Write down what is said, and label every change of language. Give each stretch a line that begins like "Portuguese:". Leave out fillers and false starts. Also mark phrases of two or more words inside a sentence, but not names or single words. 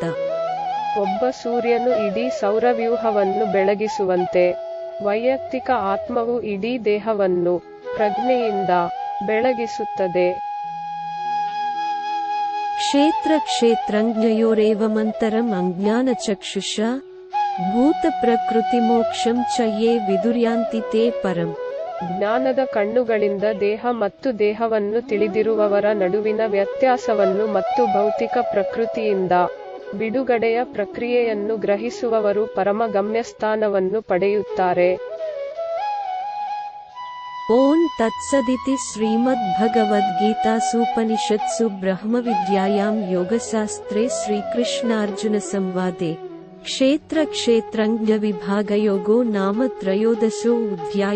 Kannada: ಒಬ್ಬ ಸೂರ್ಯನು ಇಡೀ ಸೌರವ್ಯೂಹವನ್ನು ಬೆಳಗಿಸುವಂತೆ ವೈಯಕ್ತಿಕ ಆತ್ಮವು ಇಡೀ ದೇಹವನ್ನು ಪ್ರಜ್ಞೆಯಿಂದ ಬೆಳಗಿಸುತ್ತದೆ.
Sanskrit: ಕ್ಷೇತ್ರ ಕ್ಷೇತ್ರಜ್ಞಯೋರೇವಮಂತರಂ ಅಜ್ಞಾನಚಕ್ಷುಷ ಭೂತ ಪ್ರಕೃತಿ ಮೋಕ್ಷಂ ಚ ಯೇ ವಿದುರ್ಯಾಂತಿ ತೇ ಪರಂ.
Kannada: ಜ್ಞಾನದ ಕಣ್ಣುಗಳಿಂದ ದೇಹ ಮತ್ತು ದೇಹವನ್ನು ತಿಳಿದಿರುವವರ ನಡುವಿನ ವ್ಯತ್ಯಾಸವನ್ನು ಮತ್ತು ಭೌತಿಕ ಪ್ರಕೃತಿಯಿಂದ ಬಿಡುಗಡೆಯ ಪ್ರಕ್ರಿಯೆಯನ್ನು ಗ್ರಹಿಸುವವರು ಪರಮ ಗಮ್ಯಸ್ಥಾನವನ್ನು ಪಡೆಯುತ್ತಾರೆ.
Sanskrit: ಓಂ ತತ್ಸದಿತಿ ಶ್ರೀಮದ್ಭಗವದ್ಗೀತಾಸೂಪನಿಷತ್ಸು ಬ್ರಹ್ಮವಿದ್ಯಾಯಾಂ ಯೋಗಶಾಸ್ತ್ರೇ ಶ್ರೀಕೃಷ್ಣಾರ್ಜುನ ಸಂವಾದೆ ಕ್ಷೇತ್ರ ಕ್ಷೇತ್ರಜ್ಞ ವಿಭಾಗಯೋಗೋ ನಾಮ ತ್ರಯೋದಶೋ ಅಧ್ಯಾಯಃ.